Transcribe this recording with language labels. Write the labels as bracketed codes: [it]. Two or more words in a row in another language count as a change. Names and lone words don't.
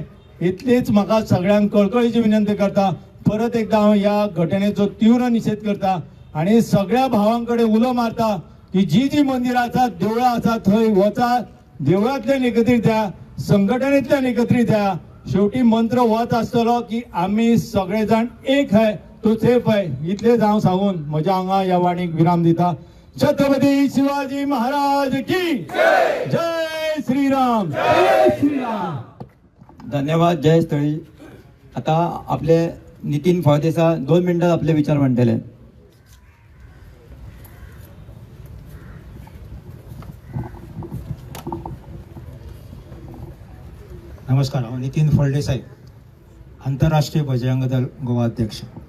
[kok] इतलीच म्हाका सगळ्यांक कळकळीची विनंती करता. परत एकदा हांव ह्या घटनेचो तीव्र निशेध करता आणि सगळ्या भावांकडे उलो मारता की जी मंदिरां आसात, देवळां आसात थंय वचात, देवळांतल्यान एकत्रीत जाया, संघटनेंतल्यान एकत्रीत जाया. शेवटी मंत्र होच आसतलो की आमी सगळे जाण [hi] एक है तो सेफ है. [kok] इतलेच हांव सांगून म्हज्या हांगा ह्या वाणीक विराम दिता. [hi] छत्रपती शिवाजी महाराज की जय श्रीराम. जय श्रीराम. [kok] धन्यवाद. जय स्थळी. आता आपले नितीन फळदेसाय 2 मिनिटात आपले विचार मांडतले. नमस्कार. हांव नितीन फळदेसाय, आंतरराष्ट्रीय बजरंग दल गोवा अध्यक्ष.